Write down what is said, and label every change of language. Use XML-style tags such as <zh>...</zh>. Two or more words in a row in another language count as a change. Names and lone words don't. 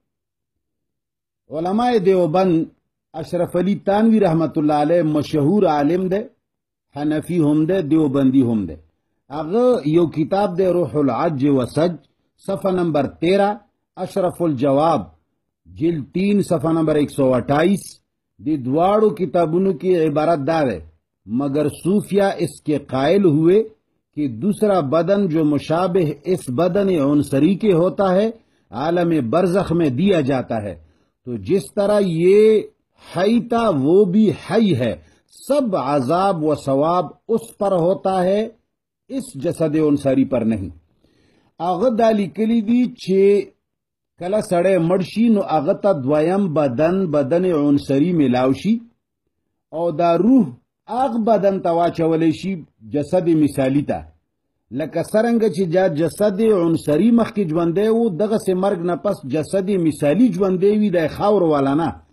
<ps>علماء دیوبند اشرف علی تانوی رحمت الله علیه مشهور عالم ده، حنفی هم ده دیوبندی هم ده. هغه یو کتاب ده روح العج و سج صفحه نمبر 13 اشرف الجواب جلد 3 صفحه نمبر</ps> <ur>128</ur> <ps>دی دواړو کتابونو کی عبارت دا</ps> <ur>ہے مگر صوفیہ اس کے قائل ہوئے کہ دوسرا بدن جو مشابہ اس بدن عنصری کے ہوتا ہے عالم برزخ میں دیا جاتا ہے تو جس طرح یہ حی تھا وہ بھی حی ہے سب عذاب و ثواب اس پر ہوتا ہے اس جسد عنصری پر نہیں.</ur> <ps>هغه دا لیکلی دي چې کله سړی مړ شي نو هغه ته دویم بدن عنصری میلاو شي او دا روح هغه بدن ته واچولی شي جسد مثالی ته لکه څرنګه چې جسد عنصری مخکې ژوندی و دغسې مرګ نه پس جسد مثالی ژوندی وي د خاورو والا نه.</ps>